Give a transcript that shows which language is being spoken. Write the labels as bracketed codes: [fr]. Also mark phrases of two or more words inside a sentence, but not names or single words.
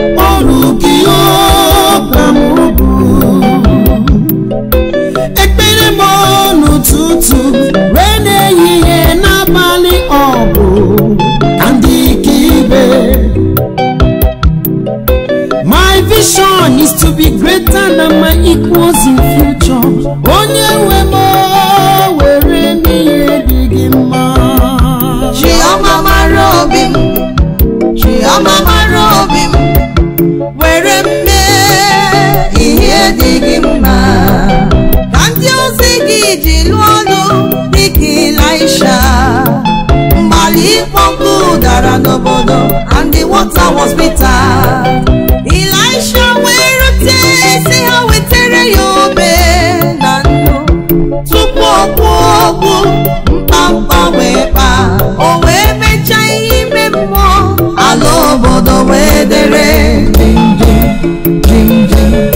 [ig] Ọrụ gị, o, ka m bụ. Ekpere m n'ụtụtụ, wee n'ehihie n'abalị, ọ bụ ka ndị ka ibe. [en] My vision is to be greater than my equals in future. [ig] Onye nwe m, o, were m ihe dị gị mma. Chioma mara obi m, Chioma mara obi m, were m mee ihe dị gị mma. Ka ndị ozi gị ji lụọ ọlụ dị ka Elisha. Mgbalị ịkpọ nkụ dara n'obodo, [en] and the water was bitter. [ig] Elisha wee rute, sị ha wetere ya obe na nnu. Tupu ọ kwuo okwu, mkpamkpa wee kpaa. O wee mechaa ihe ime mmụọ, ala obodo wee dere jim, jim, jim, jim.